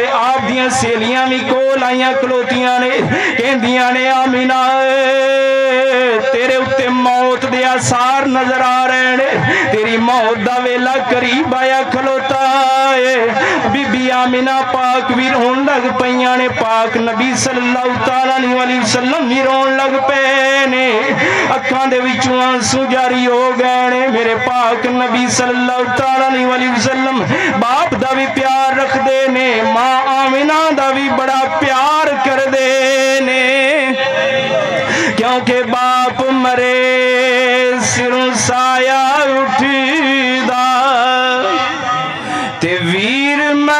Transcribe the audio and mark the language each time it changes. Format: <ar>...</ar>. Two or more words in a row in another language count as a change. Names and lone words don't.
<pa>آپ دیاں سہیلیاں بھی کول آئیاں کھلوتیاں نے، کہندیاں نے آمنہ تیرے اتے موت دے آثار نظر آ رہے نے، تیری موت دا ویلا قریب آیا کھلوتا ہے. بی بی آمنہ پاک بھی رون لگ پئیاں نے، پاک نبی</pa> <ar>صلى الله تعالى عليه وسلم</ar> <pa>بھی رون لگ پے نے، اکھاں دے وچوں آنسو جاری ہو گئے نے. میرے پاک نبی</pa> <ar>صلى الله تعالى عليه وسلم</ar> <pa>باپ دا بھی پیار رکھدے نے، ماں آمنہ دا بھی بڑا پیار کردے نے، کیونکہ باپ مرے سروں سایہ اٹھدا تے ویر</pa>